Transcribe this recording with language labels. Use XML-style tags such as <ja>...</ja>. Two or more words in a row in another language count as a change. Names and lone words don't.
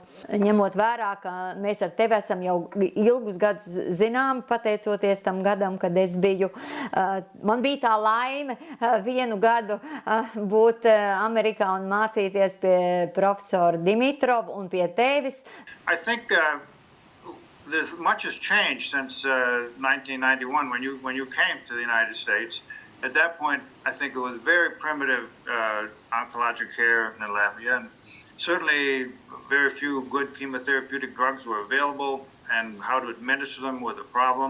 <lv>Ņemot vērā, ka mēs ar tevi esam jau ilgus gadus zināmi, pateicoties tam gadam, kad es biju. Man bija tā laime vienu gadu būt Amerikā un mācīties pie profesora Dimitrova un pie tevis.</lv> <en>I think much has changed since 1991 when you came to the United States. At that point, I think it was very primitive oncologic care in Latvia, and certainly very few good chemotherapeutic drugs were available, and how to administer them was a problem.</en>